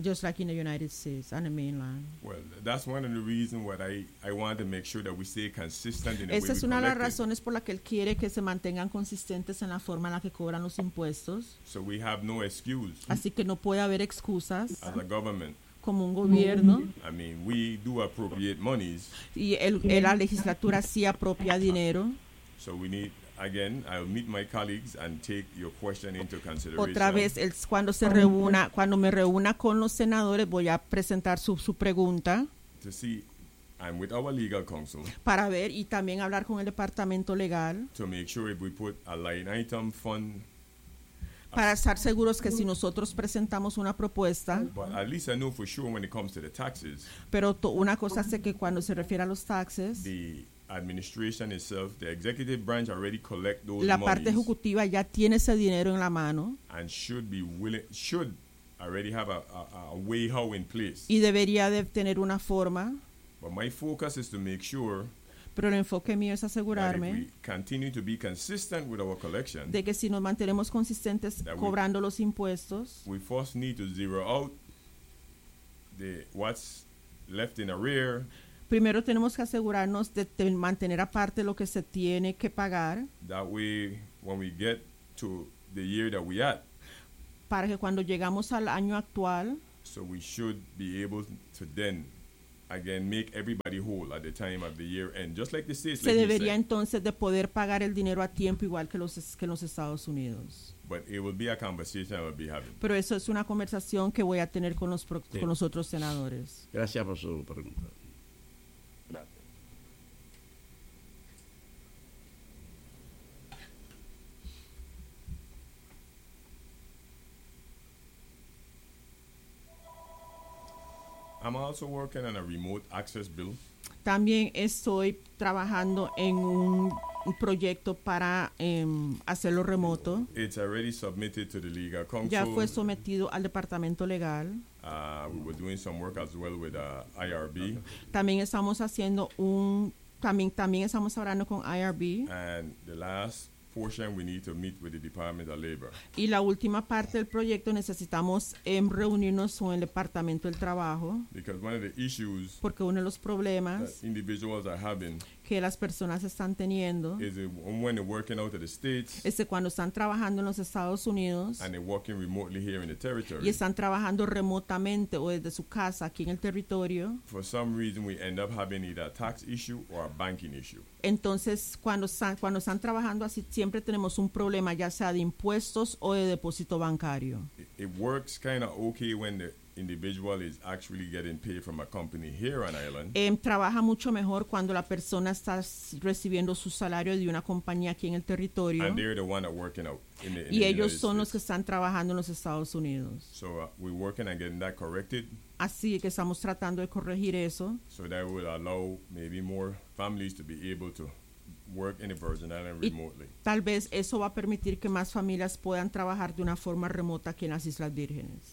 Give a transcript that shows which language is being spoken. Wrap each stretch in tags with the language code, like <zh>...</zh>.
<en>Just like in the United States and the mainland. Well, that's one of the reasons why I want to make sure that we stay consistent in the</en> <es>esa</es> <en>way</en> <es>es una de las razones por la que él quiere que se mantengan consistentes en la forma en la que cobran los impuestos.</es> <en>So we have no excuse.</en> <es>Así que no puede haber excusas.</es> <en>As a government.</en> <es>Como un gobierno.</es> <en>I mean, we do appropriate monies.</en> <es>Y la legislatura sí apropia dinero.</es> <en>So we need. Again, I'll meet my colleagues and take your question into consideration.</en> <es>Otra vez, cuando me reúna con los senadores, voy a presentar su pregunta.</es> <en>To see, I'm with our legal counsel.</en> <es>Para ver y también hablar con el departamento legal.</es> <en>To make sure if we put a line item fund.</en> <es>Para estar seguros que si nosotros presentamos una propuesta.</es> <en>But at least I know for sure when it comes to the taxes.</en> <es>Pero una cosa es que cuando se refiere a los taxes.</es> <en>Administration itself, the executive branch already collect those</en> <es>la parte ejecutiva ya tiene ese dinero en la mano.</es> <en>And should be willing, should already have a way how in place.</en> <es>Y debería de tener una forma.</es> <en>But my focus is to make sure.</en> <es>Pero el enfoque mío es asegurarme.</es> <en>That if we continue to be consistent with our collection.</en> <es>De que si nos mantenemos consistentes cobrando los impuestos.</es> <en>We first need to zero out the what's left in arrear.</en> <es>Primero tenemos que asegurarnos de mantener aparte lo que se tiene que pagar.</es> <en>That way, when we get to the year that we at,</en> <es>para que cuando llegamos al año actual,</es> <en>so we should be able to then again make everybody whole at the time of the year end, just like the states.</en> <es>Se debería entonces de poder pagar el dinero a tiempo igual que los Estados Unidos.</es> <en>But it will be a conversation I will be having.</en> <es>Pero eso es una conversación que voy a tener con con los otros senadores. Gracias por su pregunta.</es> <en>I'm also working on a remote access bill.</en> <es>También estoy trabajando en un proyecto para hacerlo remoto.</es> <en>It's already submitted to the legal counsel.</en> <es>Ya fue sometido al departamento legal.</es> <en>We were doing some work as well with IRB.</en> <es>También estamos hablando con IRB.</es> <en>And the last portion we need to meet with the Department of Labor.</en> <es>Y la última parte del proyecto necesitamos reunirnos con el Departamento del Trabajo.</es> <en>Because one of the issues.</en> <es>Porque uno de los problemas.</es> <en>That individuals are having.</en> <es>Que las personas están teniendo.</es> <en>Is when they're working out of the states.</en> <es>Es cuando están trabajando en los Estados Unidos.</es> <en>And they're working remotely here in the territory.</en> <es>Y están trabajando remotamente o desde su casa aquí en el territorio.</es> <en>For some reason we end up having either a tax issue or a banking issue.</en> <es>Entonces, cuando están trabajando así, siempre tenemos un problema, ya sea de impuestos o de depósito bancario.</es> <en>It works kind of okay when the individual is actually getting paid from a company here on island.</en> <es>Trabaja mucho mejor cuando la persona está recibiendo su salario de una compañía aquí en el territorio.</es> <en>And they're the one that working out in the</en> <es>United States. Y ellos son los que están trabajando en los Estados Unidos.</es> <en>So we're working on getting that corrected.</en> <es>Así que estamos tratando de corregir eso.</es> <en>So that will allow maybe more families to be able to work in the Virgin Islands remotely.</en> <es>Tal vez eso va a permitir que más familias puedan trabajar de una forma remota aquí en las Islas Vírgenes.</es>